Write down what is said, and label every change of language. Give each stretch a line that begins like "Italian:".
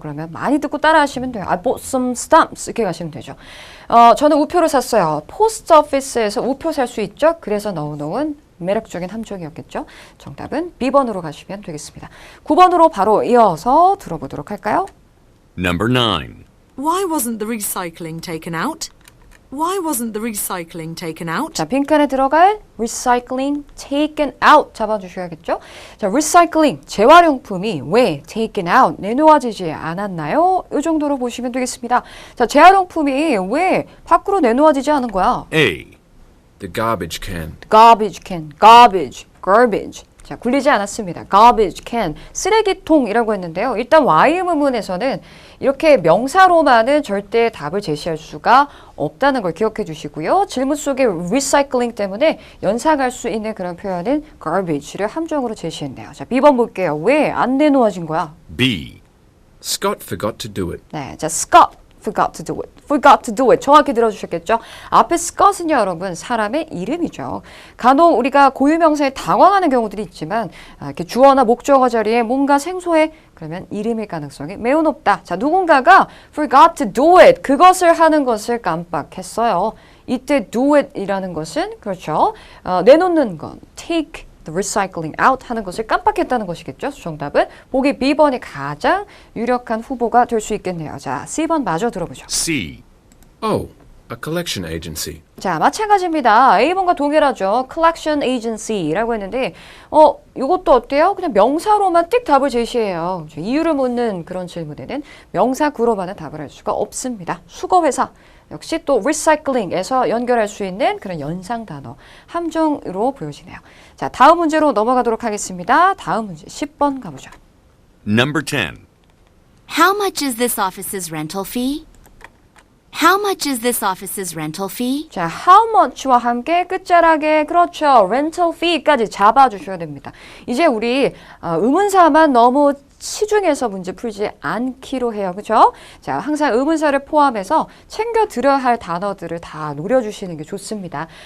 Korean: 그러면 많이 듣고 따라 하시면 돼요.
English: I bought some stamps
Korean: 이렇게 가시면 되죠. 저는 우표를 샀어요. 포스트 오피스에서 우표 살 수 있죠? 그래서 넣어놓은 매력적인 함정이었겠죠. 정답은 B번으로 가시면 되겠습니다. 9번으로 바로 이어서 들어보도록 할까요?
English: Number 9. Why wasn't the recycling taken out? Why wasn't the recycling taken out?
Korean: 자, 빈칸에 들어갈
English: recycling, taken out
Korean: 잡아주셔야겠죠. 자, recycling, 재활용품이 왜
English: taken out,
Korean: 내놓아지지 않았나요? 이 정도로 보시면 되겠습니다. 자, 재활용품이 왜 밖으로 내놓아지지 않은 거야?
English: A. The garbage can.
Korean: garbage can, garbage. 자, 굴리지 않았습니다. garbage can, 쓰레기통이라고 했는데요. 일단 Y 의문문에서는 이렇게 명사로만은 절대 답을 제시할 수가 없다는 걸 기억해 주시고요. 질문 속에 recycling 때문에 연상할 수 있는 그런 표현은 garbage를 함정으로 제시했네요. 자, B번 볼게요. 왜 안 내놓아진 거야?
English: B. Scott forgot to do it. 네, 자, Scott forgot to do it. forgot to do it.
Korean: 정확히 들어주셨겠죠? 앞에 Scott은요, 여러분, 사람의 이름이죠. 간혹 우리가 고유명사에 당황하는 경우들이 있지만 이렇게 주어나 목적어 자리에 뭔가 생소해 그러면 이름일 가능성이 매우 높다.
English: 자,
Korean: 누군가가
English: forgot to do it.
Korean: 그것을 하는 것을 깜빡했어요. 이때 do it 이라는 것은 그렇죠. 내놓는 건
English: take the recycling out
Korean: 하는 것을 깜빡했다는 것이겠죠. 정답은 보기 B번이 가장 유력한 후보가 될 수 있겠네요. 자, C번 마저 들어보죠.
English: C. Oh, a collection agency.
Korean: 자, 마찬가지입니다. A번과 동일하죠. collection agency라고 했는데 이것도 어때요? 그냥 명사로만 띡 답을 제시해요. 이유를 묻는 그런 질문에는 명사 구로만은 답을 할 수가 없습니다. 수거회사 역시 또 recycling에서 연결할 수 있는 그런 연상 단어 함정으로 보여지네요. 자, 다음 문제로 넘어가도록 하겠습니다. 다음 문제 10번 가보죠.
English: Number 10. How much is this office's rental fee? How much is this office's rental fee?
Korean: 자,
English: how much
Korean: 와 함께 끝자락에 그렇죠. rental fee까지 잡아주셔야 됩니다. 이제 우리 의문사만 너무 시중에서 문제 풀지 않기로 해요. 그죠? 자, 항상 의문사를 포함해서 챙겨 들어야 할 단어들을 다 노려주시는 게 좋습니다.